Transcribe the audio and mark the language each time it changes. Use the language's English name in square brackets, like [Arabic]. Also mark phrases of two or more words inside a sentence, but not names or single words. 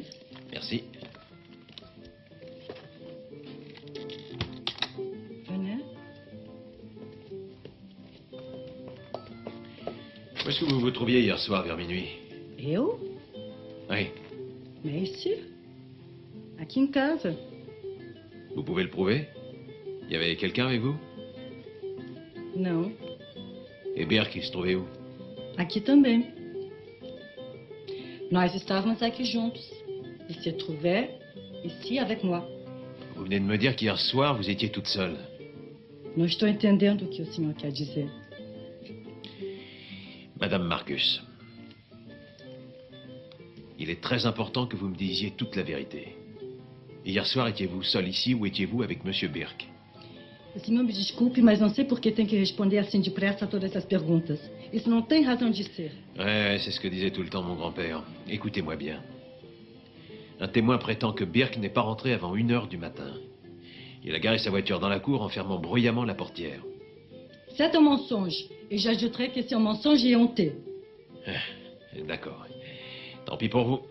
[French] Merci. Venez. Où est-ce que vous vous trouviez hier soir vers minuit? Et où? Oui. Mais ici. [Portuguese] Aqui em casa. [French] Vous pouvez le prouver? Il y avait quelqu'un avec vous? Non. Et Birk, il se trouvait où? [Portuguese] Aqui também. Nós estávamos aqui juntos. [French] Il se trouvait ici avec moi. Vous venez de me dire qu'hier soir, vous étiez toute seule. [Portuguese] Não estou entendendo o que o senhor quer dizer. [French] Madame Marcus, il est très important que vous me disiez toute la vérité. Hier soir, étiez-vous seul ici ou étiez-vous avec Monsieur Birk? [Portuguese] O senhor me desculpe, mas não sei por que tem que responder assim depressa a todas essas perguntas. Isso não tem razão de ser. [French] Ouais, c'est ce que disait tout le temps mon grand-père. Écoutez-moi bien. Un témoin prétend que Birk n'est pas rentré avant 1 heure du matin. Il a garé sa voiture dans la cour en fermant bruyamment la portière. C'est un mensonge. Et j'ajouterai que c'est un mensonge et honté. D'accord. Tant pis pour vous.